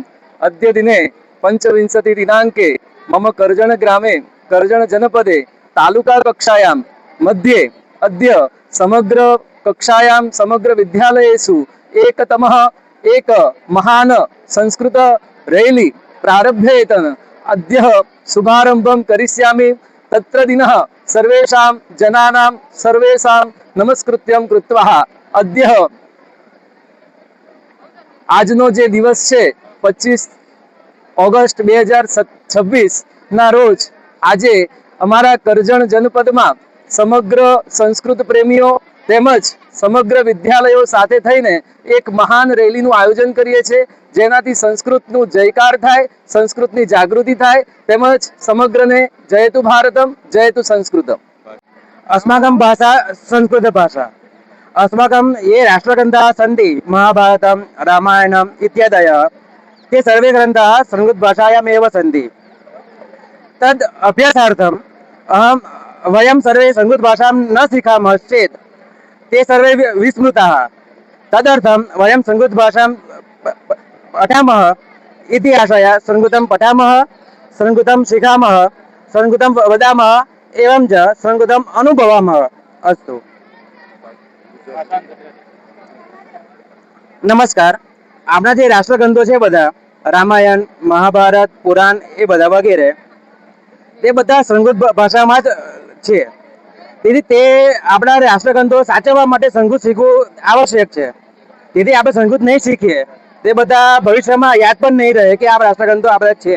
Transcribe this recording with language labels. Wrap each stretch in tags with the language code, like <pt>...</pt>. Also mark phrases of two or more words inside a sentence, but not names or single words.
<sa>अद्य दिने 25 दिनाङ्के मम कर्जन ग्रामे कर्जन जनपदे तालुका कक्षायां मध्ये अद्य समग्र कक्षायां समग्र विद्यालयेषु एकतमः एक महान संस्कृत रैली प्रारभ्येतन अद्य शुभारम्भं करिष्यामि। तत्र दिनः सर्वेषां जनानां सर्वेषां नमस्कृत्यं कृत्वा अद्य</sa> <gu>આજનો જે દિવસ છે 25 ઓગસ્ટ 2026 ના રોજ આજે અમારા કરજણ જનપદમાં સમગ્ર સંસ્કૃત પ્રેમીઓ તેમજ સમગ્ર વિદ્યાલયો સાથે થઈને એક મહાન રેલીનું આયોજન કરીએ છીએ, જેનાથી સંસ્કૃતનું જયકાર થાય, સંસ્કૃતની જાગૃતિ થાય તેમજ સમગ્રને</gu> <sa>જયતુ ભારતમ જયતુ સંસ્કૃતમ। अस्माकं भाषा संस्कृत भाषा। अस्माकं ये राष्ट्रग्रन्थाः सन्ति महाभारतं रामायणम् इत्यादयः ते सर्वे ग्रन्थाः संस्कृतभाषायामेव सन्ति। तद् अभ्यासार्थम् वयं सर्वे संस्कृतभाषां न शिखामः चेत् ते सर्वे विस्मृताः। तदर्थं वयं संस्कृतभाषां पठामः इति आशया संस्कृतं पठामः, संस्कृतं शिखामः, संस्कृतं वदामः एवं च संस्कृतम् अनुभवामः। अस्तु, नमस्कार।</sa> <gu>આપણા જે રાષ્ટ્રગ્રંથો છે બધા રામાયણ, મહાભારત, પુરાણ એ બધા વગેરે તે બધા સંસ્કૃત ભાષામાં જ છે। તેથી તે આપણા રાષ્ટ્રગ્રંથો સાચવવા માટે સંસ્કૃત શીખવું આવશ્યક છે। તેથી આપણે સંસ્કૃત નહીં શીખીએ તે બધા ભવિષ્યમાં યાદ પણ નહીં રહે કે આ રાષ્ટ્રગ્રંથો આપણે છે।</gu>